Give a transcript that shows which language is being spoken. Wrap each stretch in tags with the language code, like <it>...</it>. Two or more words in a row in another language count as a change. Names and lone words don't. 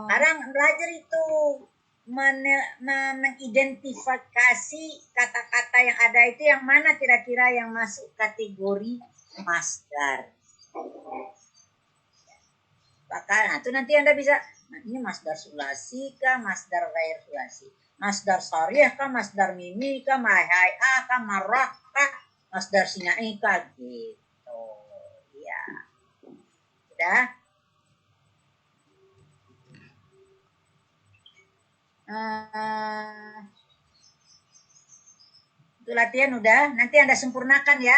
<id>Sekarang belajar itu mengidentifikasi kata-kata yang ada itu yang mana kira-kira yang masuk kategori masdar. Nah itu nanti Anda bisa, nah ini</id> <ar>مصدر ثلاثي</ar> <id>kah,</id> <ar>مصدر غير ثلاثي, مصدر صريح</ar> <id>kah,</id> <ar>مصدر ميمي</ar> <id>kah, mahai'ah kah, marrah kah,</id> <ar>مصدر صناعي</ar> <id>kah, gitu. Ya. Udah? Itu latihan udah, nanti Anda sempurnakan ya.</id>